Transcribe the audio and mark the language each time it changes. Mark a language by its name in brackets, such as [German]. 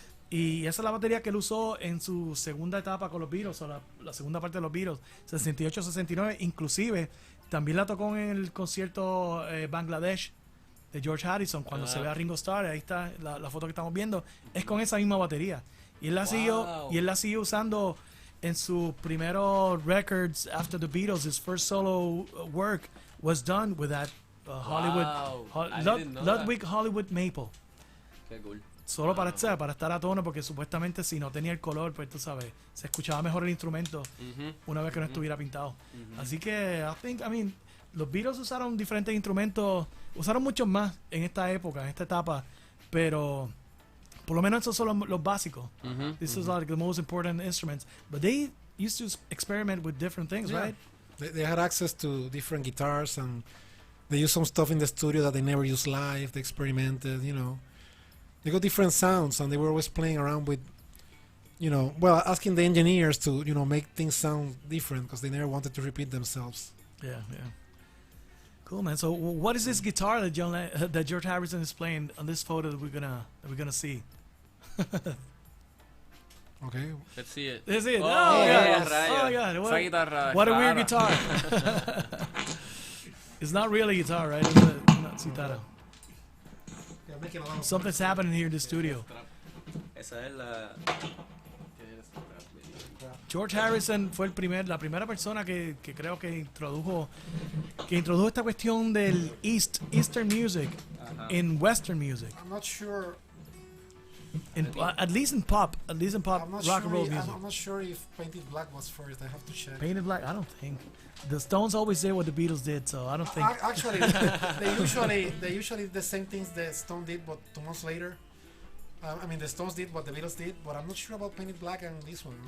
[Spanish] Y esa es la batería que él usó en su segunda etapa con los Beatles, o la segunda parte de los Beatles, 68-69. Inclusive, también la tocó en el concierto Bangladesh de George Harrison, cuando se ve a Ringo Starr. Ahí está la foto que estamos viendo, es con esa misma batería. Y él la siguió usando en sus primeros records [English] after the Beatles. His first solo work was done with that Ludwig Hollywood Maple. [Spanish] Qué cool. Solo para estar a tono, porque supuestamente si no tenía el color, pues tú sabes, se escuchaba mejor el instrumento una vez que no estuviera pintado. Así que, los Beatles usaron diferentes instrumentos, usaron muchos más en esta época, en esta etapa, pero por lo menos esos son los básicos. [English] This is like the most important instruments, but they used to experiment with different things, Yeah. right? They had access to different guitars, and they used some stuff in the studio that they never used live. They experimented, They got different sounds, and they were always playing around with, asking the engineers to, make things sound different, because they never wanted to repeat themselves. Yeah. Cool, man. So, what is this guitar that that George Harrison is playing on this photo that we're gonna see? Okay. Let's see it. Is it? Oh, Oh, yeah, God. Oh, God. [Spanish] Esa guitarra [English] What a weird guitar. It's not really a guitar, right? It's not citara. Something's happening here in the studio. [Spanish] Esa es la... George Harrison fue la primera persona que creo que introdujo esta cuestión del [English] Eastern music in Western music. I'm not sure At least in pop, I'm not rock and roll sure. music. I'm not sure if Painted Black was first. I have to check. Painted Black, I don't think. The Stones always did what the Beatles did, so I don't think. Actually, they usually the same things the Stones did, but 2 months later. I mean, the Stones did what the Beatles did, but I'm not sure about Painted Black and this one.